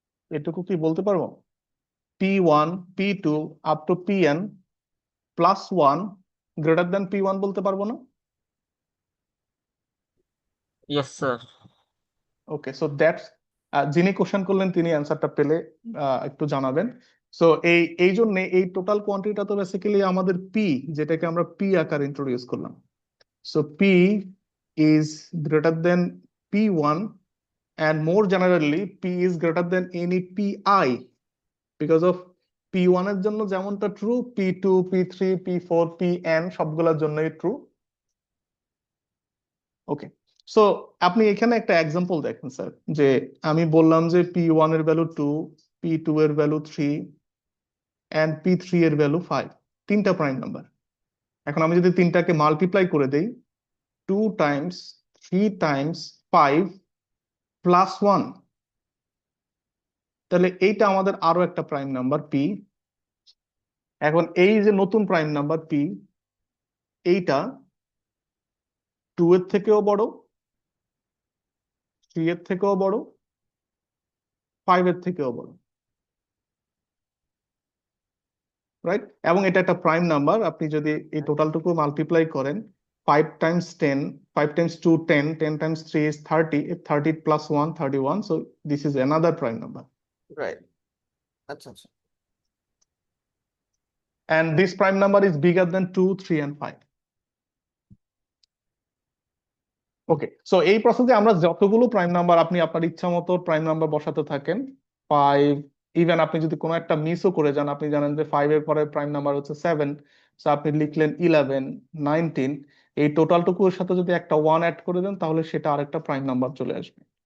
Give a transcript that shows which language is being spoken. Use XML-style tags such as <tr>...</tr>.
<bn>এটুকু কি বলতে পারবো? P1 P2 up to Pn plus 1 greater than P1 বলতে পারবো না?</bn> <en>Yes sir.</en> <bn>Okay, so that's, যিনি কোশ্চেন করলেন তিনি অ্যান্সারটা পেলে একটু জানাবেন। সো এই জন্য এই টোটাল কোয়ান্টিটিটা তো বেসিক্যালি আমাদের পি, যেটাকে আমরা পি আকার ইন্ট্রোডিউস করলাম।</bn> <en>so P is greater than P1, and more generally P is greater than any PI because of P1</en> <bn>এর জন্য যেমনটা true, P2 P3 P4 Pn সবগুলোর জন্যই ট্রু। ওকে, সো আপনি এখানে একটা এক্সাম্পল দেখেন স্যার, যে আমি বললাম যে P1 এর ভ্যালু 2, P2 এর ভ্যালু 3 and P3 এর ভ্যালু 5, তিনটা প্রাইম নাম্বার। এখন আমি যদি তিনটাকে মাল্টিপ্লাই করে দেই, 2 টাইমস 3 টাইমস 5 প্লাস 1, তাহলে এইটা আমাদের আরো একটা প্রাইম নাম্বার P। এখন এই যে নতুন প্রাইম নাম্বার P, এইটা 2 এর থেকেও বড়, 3 এর থেকেও বড়, 5 এর থেকেও বড়, রাইট? এবং এটা একটা প্রাইম নাম্বার। আপনি যদি এই টোটালটুকু মাল্টিপ্লাই করেন,</bn> <en>5 times 10, 5 times 2 10, 10 times 3 is 30, 30 plus 1 31, so this is another prime number,</en> <bn>right. আচ্ছা আচ্ছা।</bn> <en>and this prime number is bigger than 2 3 and 5.</en> <bn>Okay, so এই প্রসেসে আমরা যতগুলো প্রাইম নাম্বার, আপনি আপনার ইচ্ছা মতো প্রাইম নাম্বার বসাতে থাকেন, 5, ইভেন আপনি যদি কোনো একটা মিসও করে যান, আপনি জানেন যে 5 এর পরে প্রাইম নাম্বার হচ্ছে 7, সো আপনি লিখলেন 11 19, এই টোটালটুকুর সাথে যদি একটা 1 অ্যাড করে দেন তাহলে সেটা আরেকটা প্রাইম নাম্বার চলে আসবে।</bn>